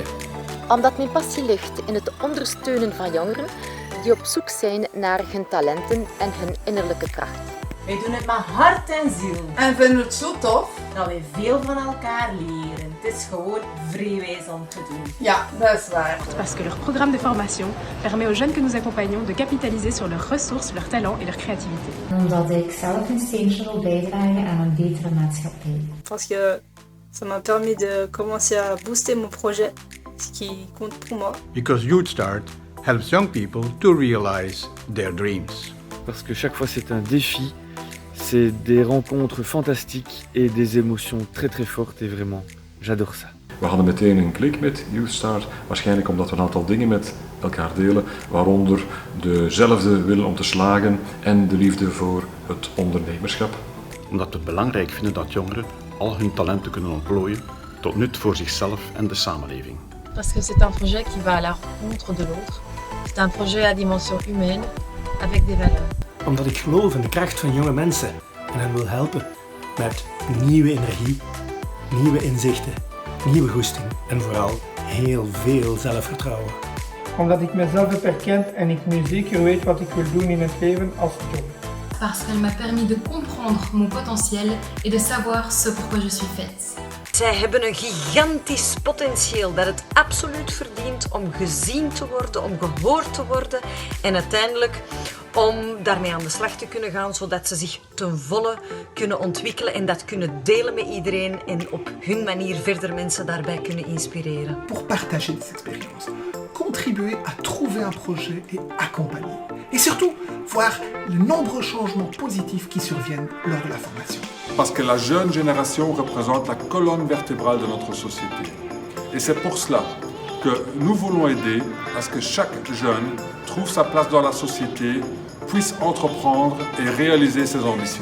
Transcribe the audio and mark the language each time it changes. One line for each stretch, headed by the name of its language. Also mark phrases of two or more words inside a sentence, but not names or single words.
Dutch: Omdat mijn passie ligt in het ondersteunen van jongeren die op zoek zijn naar hun talenten en hun innerlijke kracht. Wij doen het met hart en ziel. En vinden het zo tof dat wij veel van elkaar leren. Het is gewoon vrijwijs om te doen. Ja, dat is waar.
French: Parce que leur programme de formation permet aux jeunes que nous accompagnons de capitaliser sur leurs ressources, leurs talents et leur créativité.
Dutch: Omdat ik zelf een steentje wil bijdragen aan een betere maatschappij.
French: Parce que ça m'a permis de commencer à booster mon projet, ce qui compte pour moi.
English: Because YouthStart helps young people to realize their dreams.
French: Parce que chaque fois c'est un défi, c'est des rencontres fantastiques et des émotions très très fortes et vraiment, j'adore ça.
Dutch: We hadden meteen een klik met YouthStart, waarschijnlijk omdat we een aantal dingen met elkaar delen, waaronder dezelfde wil om te slagen en de liefde voor het ondernemerschap. Omdat we het belangrijk vinden dat jongeren al hun talenten kunnen ontplooien tot nut voor zichzelf en de samenleving.
French: Parce que c'est un projet qui va à la rencontre de l'autre. C'est un projet à dimension humaine, avec des valeurs.
Dutch: Omdat ik geloof in de kracht van jonge mensen en hen wil helpen met nieuwe energie, nieuwe inzichten, nieuwe goesting en vooral heel veel zelfvertrouwen. Omdat ik mezelf heb herkend en ik nu zeker weet wat ik wil doen in het leven als job.
French: Parce qu'elle m'a permis de comprendre mon potentiel et de savoir ce pourquoi je suis faite.
Dutch: Zij hebben een gigantisch potentieel dat het absoluut verdient om gezien te worden, om gehoord te worden en uiteindelijk om daarmee aan de slag te kunnen gaan, zodat ze zich ten volle kunnen ontwikkelen en dat kunnen delen met iedereen en op hun manier verder mensen daarbij kunnen inspireren.
French: Pour partager des expériences, contribuer à trouver un projet et accompagner. Et surtout, voir les nombreux changements positifs qui surviennent lors de la formation. Parce que la jeune génération représente la colonne vertébrale de notre société. Et c'est pour cela que nous voulons aider à ce que chaque jeune trouve sa place dans la société, puisse entreprendre et réaliser ses ambitions.